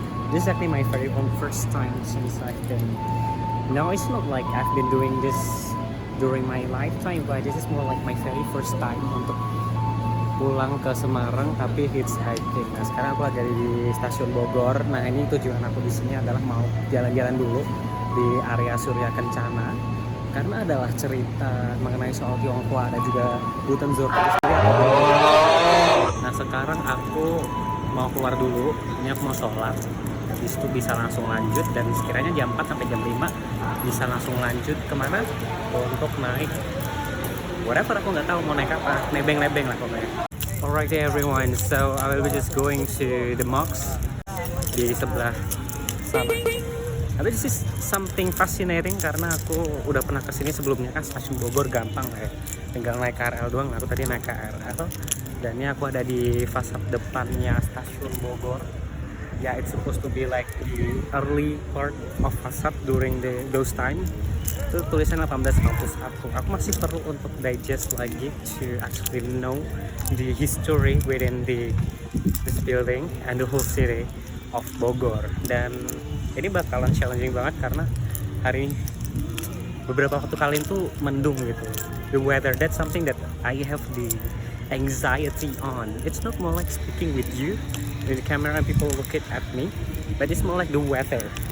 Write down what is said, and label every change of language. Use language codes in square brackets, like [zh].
[en] This is actually my very own first time since I've been. Now it's not like I've been doing this during my lifetime, but this is more like my very first time [id] untuk pulang ke Semarang tapi [en] hitchhiking. [id] Nah sekarang aku lagi di stasiun Bogor. Nah ini tujuan aku di sini adalah mau jalan-jalan dulu di area Surya Kencana. Karena adalah cerita mengenai soal Tionghoa dan juga Buitenzorg. Nah sekarang aku mau keluar dulu, ini aku mau sholat, habis itu bisa langsung lanjut, dan sekiranya jam 4 sampai jam 5 bisa langsung lanjut kemana untuk naik whatever, aku nggak tahu mau naik apa, nebeng-nebeng lah pokoknya. [en] Alright everyone, so I will be just going to the MOX [id] di sebelah sana. Tapi [en] this is something fascinating [id] karena aku udah pernah kesini sebelumnya, kan stasiun Bogor gampang lah ya, tinggal naik KRL doang. Aku tadi naik KRL dan ini aku ada di fasad depannya stasiun Bogor. [en] Ya, it's supposed to be like the early part of fasad during those time. [id] Itu tulisan 1851. Aku masih perlu untuk digest lagi [en] to actually know the history within this building and the whole city of Bogor. [id] Dan ini bakalan challenging banget karena hari beberapa waktu kali itu mendung gitu. [en] The weather, that's something that I have the anxiety on. It's not more like speaking with you with the camera and people looking at me, but it's more like the weather.